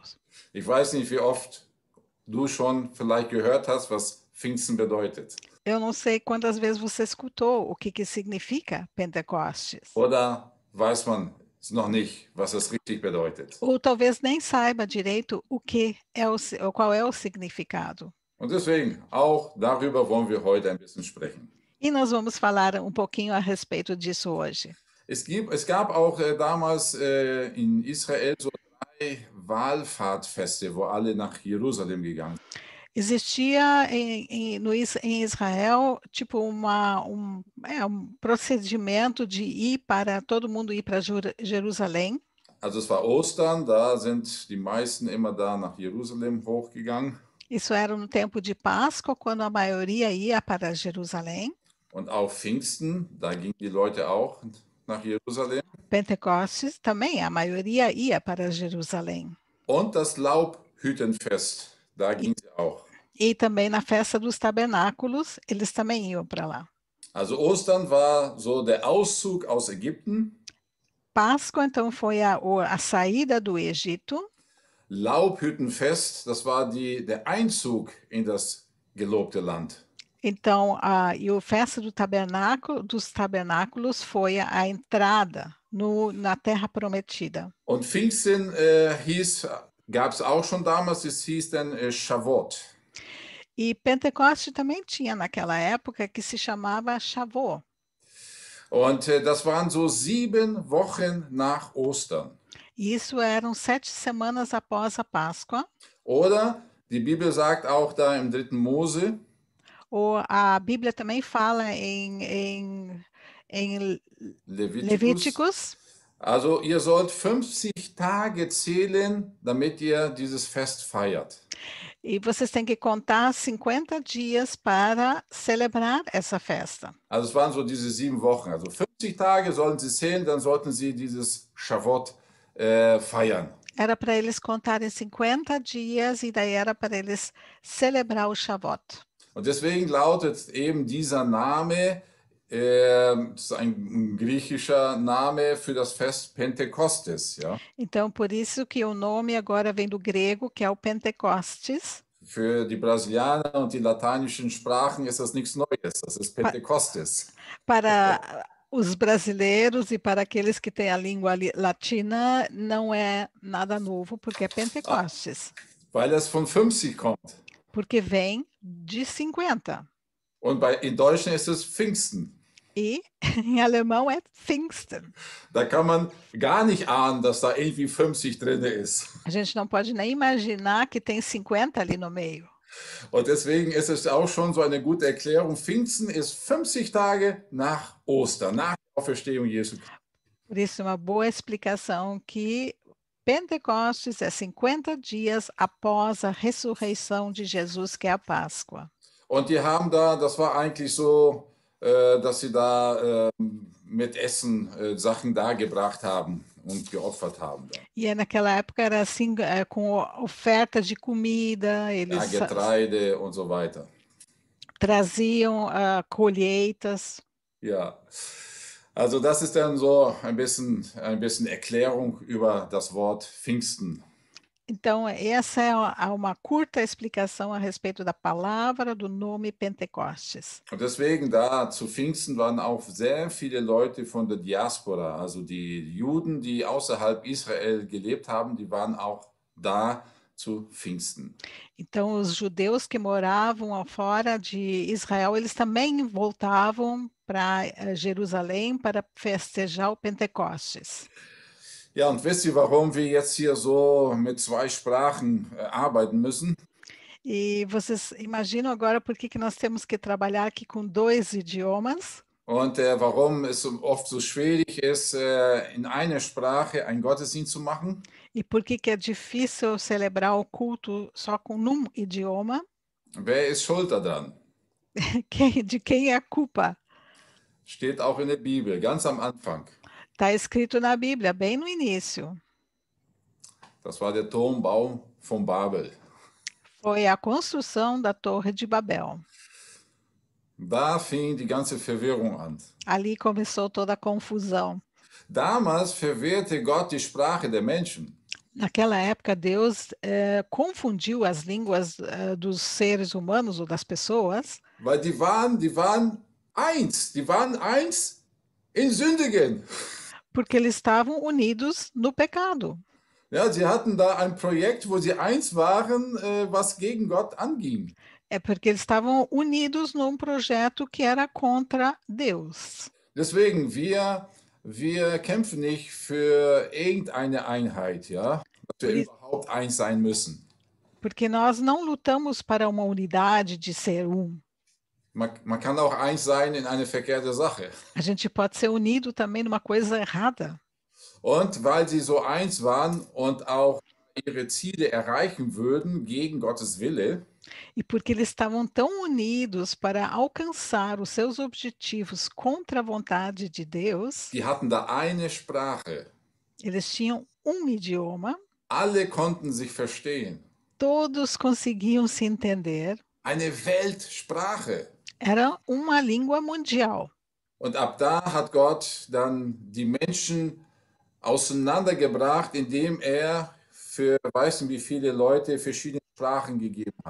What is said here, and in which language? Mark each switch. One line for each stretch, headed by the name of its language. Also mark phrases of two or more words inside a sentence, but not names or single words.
German: Ich weiß nicht, wie oft du schon vielleicht gehört hast, was Pfingsten bedeutet.
Portuguese: Eu não sei quantas vezes você escutou o que significa Pentecostes.
German: Oder weiß man es noch nicht, was es richtig bedeutet.
Portuguese: Ou talvez nem saiba direito qual é o significado.
German: Und deswegen, auch darüber wollen wir heute ein bisschen sprechen.
Portuguese: E nós vamos falar um pouquinho a respeito disso hoje.
German: Es gab auch damals in Israel so 3 Wallfahrtfeste, wo alle nach Jerusalem gegangen sind.
Portuguese: Existia em Israel tipo um procedimento de todo mundo ir para Jerusalém.
German: Also es war Ostern, da sind die meisten immer da nach Jerusalem hochgegangen.
Portuguese: Isso era no tempo de Páscoa, quando a maioria ia para Jerusalém.
German: Und auch Pfingsten, da gingen die Leute auch nach Jerusalem.
Portuguese: Pentecostes também, a maioria ia para Jerusalém.
German: Und das Laubhüttenfest, da ging sie auch.
Portuguese: E também na festa dos tabernáculos, eles também iam para lá.
German: Also Ostern war so der Auszug aus Ägypten.
Portuguese: Páscoa, então, foi a saída do Egito.
German: Laubhüttenfest, das war der Einzug in das gelobte Land.
Portuguese: Então, e a festa dos tabernáculos foi a entrada na terra prometida.
German: Und Pfingsten gab es auch schon damals, es hieß dann Shavuot.
Portuguese: E Pentecoste também tinha naquela época, que se chamava Shavuot.
German: Und das waren so 7 Wochen nach Ostern.
Portuguese: E isso eram 7 semanas após a Páscoa.
German: Oder die Bibel sagt auch da im 3. Mose,
Portuguese: Ou a Bíblia também fala em Levíticos.
German: Also ihr sollt 50 Tage zählen, damit ihr dieses Fest feiert.
Portuguese: E vocês têm que contar 50 dias para celebrar essa festa.
German: Also es waren so diese 7 Wochen. Also 50 Tage sollen sie zählen, dann sollten sie dieses Shavuot feiern.
Portuguese: Era para eles contarem 50 dias e daí era para eles celebrar o Shavuot.
German: Und deswegen lautet eben dieser Name, das ist ein griechischer Name für das Fest Pentekostes. Ja?
Portuguese: Então, por isso que o nome agora vem do grego, que é o Pentecostes.
German: Für die Brasilianer und die lateinischen Sprachen ist das nichts Neues, das ist Pentekostes.
Portuguese: Para os brasileiros e para aqueles que têm a língua latina, não é nada novo, porque é Pentecostes.
German: Weil es von 50 kommt.
Portuguese: Porque vem de 50.
German: Und in Deutschland ist es Pfingsten.
Portuguese: E em alemão é Pfingsten.
German: Da kann man gar nicht ahnen, dass da irgendwie 50 drin ist.
Portuguese: A gente não pode nem imaginar que tem 50 ali no meio.
German: Und deswegen ist es auch schon so eine gute Erklärung. Pfingsten ist 50 Tage nach Ostern, nach der Auferstehung Jesu.
Portuguese: Por isso, é uma boa explicação que Pentecostes é 50 dias após a ressurreição de Jesus, que é a Páscoa.
German: Und die haben da, das war eigentlich so, dass sie da mit Essen Sachen dargebracht haben und geopfert haben.
Portuguese: E naquela época era assim, com oferta de comida, eles
German: Getreide und so weiter.
Portuguese: Traziam colheitas.
German: Ja, also das ist dann so ein bisschen Erklärung über das Wort Pfingsten.
Portuguese: Então, essa é uma curta explicação a respeito da palavra do nome Pentecostes.
German: Und deswegen da zu Pfingsten waren auch sehr viele Leute von der Diaspora, also die Juden, die außerhalb Israel gelebt haben, die waren auch da zu Pfingsten.
Portuguese: Então, os judeus que moravam fora de Israel, eles também voltavam para Jerusalém para festejar o Pentecostes.
German: Ja, und wisst ihr, warum wir jetzt hier so mit 2 Sprachen arbeiten müssen?
Portuguese: E vocês imaginam agora por que nós temos que trabalhar aqui com 2 idiomas?
German: Und warum es oft so schwierig ist, in einer Sprache einen Gottesdienst zu machen?
Portuguese: E por que que é difícil celebrar o culto só com num idioma?
German: Wer ist schuld daran?
Portuguese: De quem é a culpa?
German: Steht auch in der Bibel, ganz am Anfang.
Portuguese: Está escrito na Bíblia, bem no início.
German: Das war der Turmbau von Babel.
Portuguese: Foi a construção da Torre de Babel.
German: Da fing die ganze Verwirrung an.
Portuguese: Ali começou toda a confusão.
German: Damals verwirrte Gott die Sprache der Menschen.
Portuguese: Naquela época, Deus confundiu as línguas dos seres humanos ou das pessoas,
German: Weil die waren eins in Sündigen.
Portuguese: porque eles estavam unidos no pecado.
German: Ja, sie hatten da ein Projekt, wo sie eins waren, was gegen Gott anging.
Portuguese: É porque eles estavam unidos num projeto que era contra Deus.
German: Deswegen, wir kämpfen nicht für irgendeine Einheit, ja, dass wir überhaupt eins sein müssen.
Portuguese: Porque nós não lutamos para uma unidade de ser um.
German: Man kann auch eins sein in eine verkehrte Sache.
Portuguese: A gente pode ser unido também numa coisa errada.
German: Und weil sie so eins waren und auch ihre Ziele erreichen würden gegen Gottes Wille,
Portuguese: E porque eles estavam tão unidos para alcançar os seus objetivos contra a vontade de Deus,
German: die hatten da eine Sprache.
Portuguese: eles tinham um idioma,
German: Alle konnten sich verstehen.
Portuguese: todos conseguiam se entender,
German: Eine Weltsprache.
Portuguese: era uma língua mundial.
German: Und ab da hat Gott dann die Menschen auseinandergebracht, indem er für weiß nicht wie viele Leute verschiedene Sprachen gegeben hat.